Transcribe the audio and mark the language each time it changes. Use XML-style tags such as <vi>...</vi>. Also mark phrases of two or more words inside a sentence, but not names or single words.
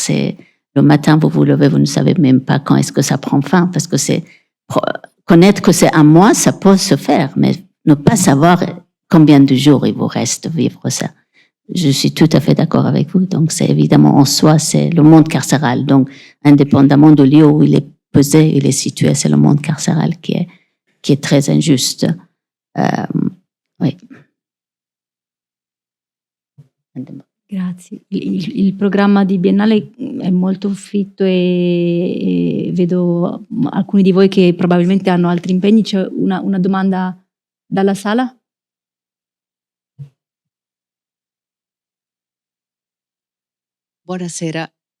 <fr>C'est le matin, vous vous levez, vous ne savez même pas quand est-ce que ça prend fin, parce que connaître que c'est 1 mois, ça peut se faire, mais ne pas savoir combien de jours il vous reste vivre ça. Je suis tout à fait d'accord avec vous. Donc, c'est évidemment en soi, c'est le monde carcéral. Donc, indépendamment du lieu où il est pesé, il est situé, c'est le monde carcéral qui est très injuste. Oui.</fr> <it>Grazie. Il programma di Biennale è molto fitto e vedo alcuni di voi che probabilmente hanno altri impegni. C'è una domanda dalla sala? Buonasera.</it>